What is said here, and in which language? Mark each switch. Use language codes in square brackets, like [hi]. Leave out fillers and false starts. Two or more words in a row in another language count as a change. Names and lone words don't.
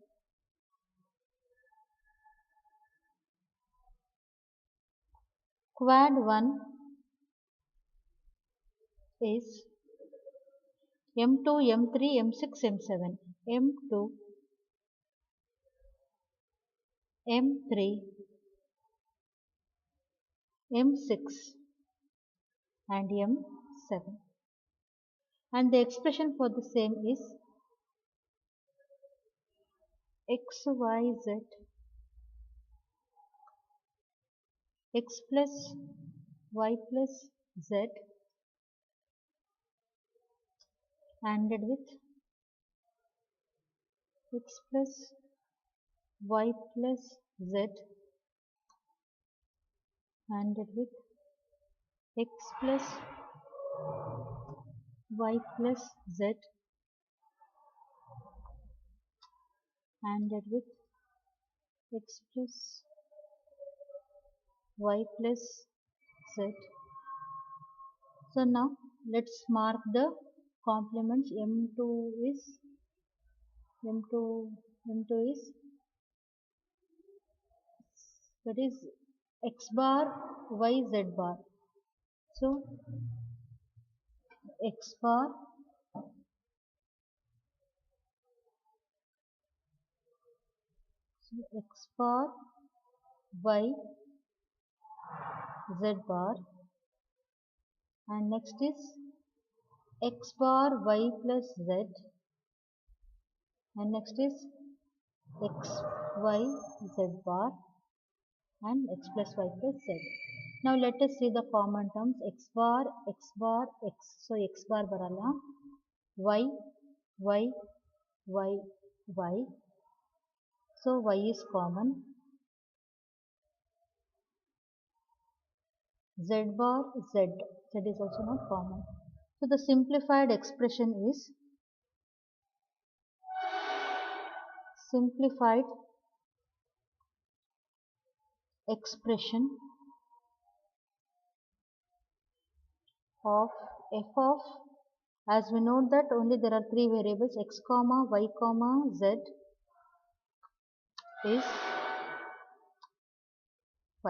[en] Quad 1 is M2, M3, M6, M7. M2, M3, M6 and M7. And the expression for the same is x, y, z, x plus y plus z ANDed with x plus y plus z ANDed with x plus y plus z ANDed with x plus y plus z. So now let's mark the complements. M2 is M2 is, that is x bar y z bar. So x bar x bar y z bar, and next is x bar y plus z, and next is x y z bar and x plus y plus z. Now let us see the common terms. X bar, x. So x bar barala, y, y, y, y. So y is common. Z bar, z. Z is also not common. So the simplified expression is simplified expression of f of, as we know that only there are three variables, x comma y comma z is y.